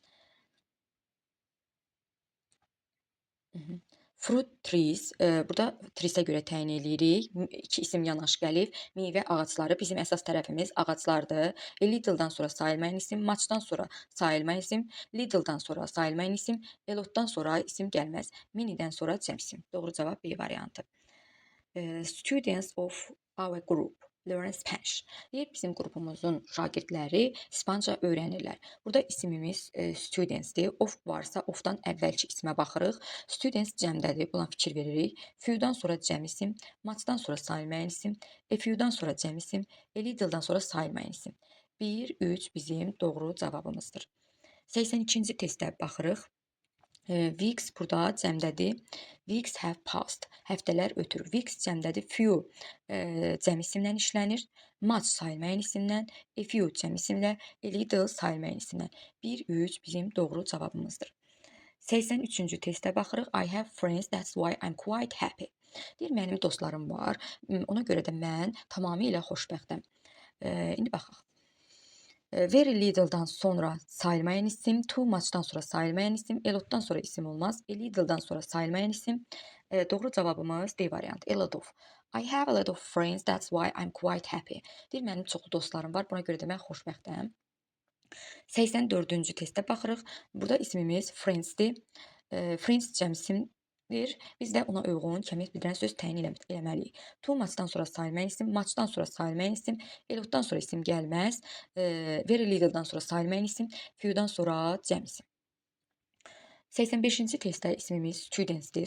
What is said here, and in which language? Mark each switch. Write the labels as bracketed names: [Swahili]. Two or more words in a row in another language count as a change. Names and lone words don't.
[English] Fruit trees, [Azerbaijani] burada trees-ə görə təyin eləyirik. İki isim yanaş gəlib. Meyvə ağacları bizim əsas tərəfimiz ağaclardır. [English] A little- [Azerbaijani] dan sonra sayılmayan isim, much-dan sonra sayılmayan isim, little-dan sonra sayılmayan isim, [English] a lot- [Azerbaijani] dan sonra isim gəlməz. Many-dən sonra cəm isim. Doğru cavab B variantı. [English] Students of our group learn Spanish. [Azerbaijani] Deyir, bizim qrupumuzun şagirdləri İspanca öyrənirlər. Burada isimimiz studentsdir. Of varsa, ofdan əvvəlki ismə baxırıq. Students cəmdədir. Buna fikir veririk. Few-dan sonra cəm isim, much-dan sonra sayılmayan isim, [English] a few- [Azerbaijani] dan sonra cəm isim, [English] a little- [Azerbaijani] dan sonra sayılmayan isim. 1, 3 bizim doğru cavabımızdır. 82-ci testə baxırıq. Weeks burada cəmdədir. [English] Weeks have passed. [Azerbaijani] Həftələr ötür. Weeks cəmdədir. Few cəm isimlə işlənir. Much sayılmayan isimlə, [English] a few [Azerbaijani] cəm isimlə, [English] a little [Azerbaijani] sayılmayan isimlə. 1, 3 bizim doğru cavabımızdır. 83-cü testə baxırıq. [English] I have friends, that's why I'm quite happy. [Azerbaijani] Deyir, mənim dostlarım var. Ona görə də mən tamamilə xoşbəxtəm. İndi baxaq. [English] Very little- [Azerbaijani] dan sonra sayılmayan isim, [English] too much- [Azerbaijani] dan sonra sayılmayan isim, [English] a lot- [Azerbaijani] dan sonra isim olmaz, [English] a little- [Azerbaijani] dan sonra sayılmayan isim. Doğru cavabımız D variantı, [English] a lot of. I have a lot of friends, that's why I'm quite happy. [Azerbaijani] Deyir, mənim çoxlu dostlarım var, buna görə də mən xoşbəxtəm. 84-cü testə baxırıq. Burada ismimiz friends-dir. Friends cəm isimdir. Biz də ona uyğun kəmiyyət bildirən söz təyin eləməliyik. [English] Too much- [Azerbaijani] dan sonra sayılmayan isim, much-dan sonra sayılmayan isim, [English] a lot- [Azerbaijani] dan sonra isim gəlməz, [English] very little- [Azerbaijani] dan sonra sayılmayan isim, few-dan sonra cəm isim. 85-ci testdə ismimiz studentsdir.